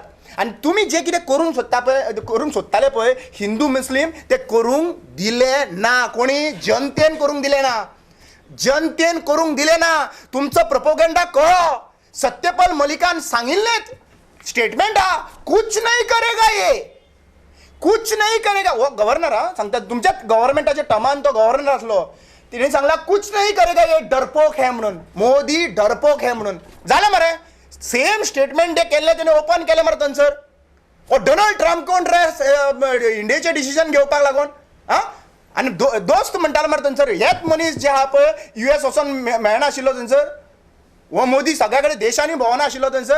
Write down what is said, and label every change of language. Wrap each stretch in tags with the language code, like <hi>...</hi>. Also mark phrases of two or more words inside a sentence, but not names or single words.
<kok>आनी तुमी जे कितें करूंक सोदताले पळय हिंदू मुस्लीम ते करूंक दिले ना. कोणी जनतेन करूंक दिले ना. जनतेन करूंक दिले ना. तुमचो प्रोपोगंडा कळो. सत्यपाल मलिकान सांगिल्लेत स्टेटमेंट हा,</kok> <hi>कुछ नहीं करेगा ये, कुछ नहीं करेगा.</hi> <kok>हो गव्हर्नर हा सांगता तुमच्या गव्हर्नमेंटाच्या टर्मान तो गव्हर्नर असलो. तिने सांगला</kok> <hi>कुछ नहीं करेगा ये डरपोक है</hi> <kok>म्हणून.</kok> <hi>मोदी डरपोक है म्हणून.</hi> <kok>झालं मरे</kok> <en>same statement</en> <kok>जे केले त्याने ओपन केले मरे थंयसर. डोनाल्ड ट्रम्प कोण रे इंडियाचे डिसिजन घेवपाक लागून? आनी दोस्त म्हणटालो मरे थंयसर हेच मनीस जे आहा पळय US वचोन मेळनाशिल्लो थंयसर. हो मोदी सगळ्या कडेन देशांनी भोंवना आशिल्लो थंयसर.</kok>